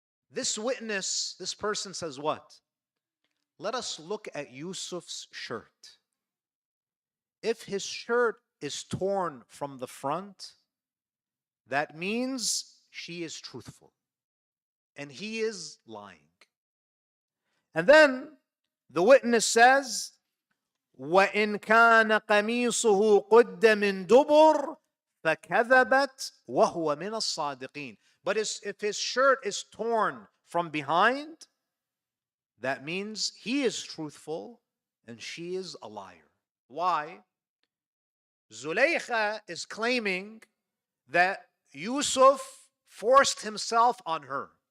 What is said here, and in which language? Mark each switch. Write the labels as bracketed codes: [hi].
[en] This witness, this person says what? Let us look at Yusuf's shirt. If his shirt is torn from the front, that means she is truthful and he is lying. And then the witness says, [ar] وَإِنْ كَانَ قَمِيصُهُ قُدَّ مِنْ دُبُرٍ فَكَذَبَتْ وَهُوَ مِنَ الصَّادِقِينَ. [en] But if his shirt is torn from behind, that means he is truthful and she is a liar. Why? Zuleikha is claiming that Yusuf forced himself on her.